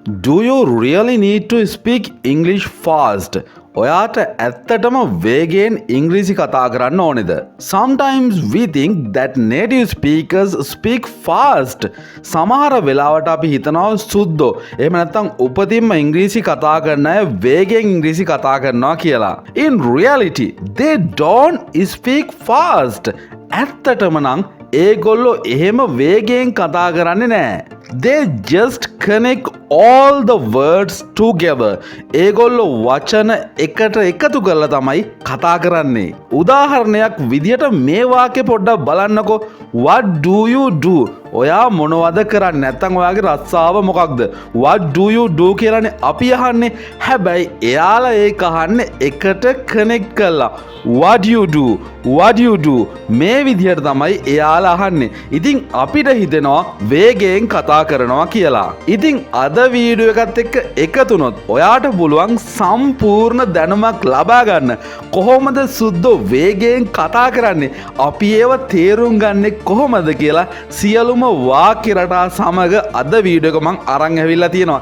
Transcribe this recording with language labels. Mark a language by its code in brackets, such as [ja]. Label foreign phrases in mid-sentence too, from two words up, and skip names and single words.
[en] Do you really need to speak English fast? [si] ඔයාට ඇත්තටම වේගයෙන් ඉංග්‍රීසි කතා කරන්න ඕනේද? [en] Sometimes we think that native speakers speak fast. [si] සමහර වෙලාවට අපි හිතනවා සුද්දෝ එහෙම නැත්නම් උපතින්ම ඉංග්‍රීසි කතා කරන අය වේගයෙන් ඉංග්‍රීසි කතා කරනවා කියලා. [en] In reality, they don't speak fast. [si] ඇත්තටම නම් ඒගොල්ලෝ එහෙම වේගයෙන් කතා කරන්නේ නැහැ. [en] They just connect all the words together. [si] ඒගොල්ලෝ වචන එකට එකතු කරලා තමයි කතා කරන්නේ. උදාහරණයක් විදියට මේ වාක්‍ය පොඩ්ඩක් බලන්නකෝ. [en] What do you do? [si] ඔයා මොනවද කරන්නේ? නැත්නම් ඔයාගේ රස්සාව මොකක්ද? [en] What do you do [si] කියලානේ අපි අහන්නේ. හැබැයි එයාලා ඒක අහන්නේ එකට කනෙක්ට් කරලා. [en] What you do? What you do? [si] මේ විදියට තමයි එයාලා අහන්නේ. ඉතින් අපිට හිතෙනවා වේගයෙන් කතා කරනවා කියලා. ඉතින් අද වීඩියෝ එකත් එක්ක එකතුනොත් ඔයාට පුළුවන් සම්පූර්ණ දැනුමක් ලබා ගන්න. කොහොමද සුද්දෝ වේගයෙන් කතා කරන්නේ? අපි ඒව තේරුම් ගන්නේ කොහොමද කියලා සියලුම වාක්‍ය රටා සමග අද වීඩියෝ එක මම අරන් ඇවිල්ලා තියෙනවා.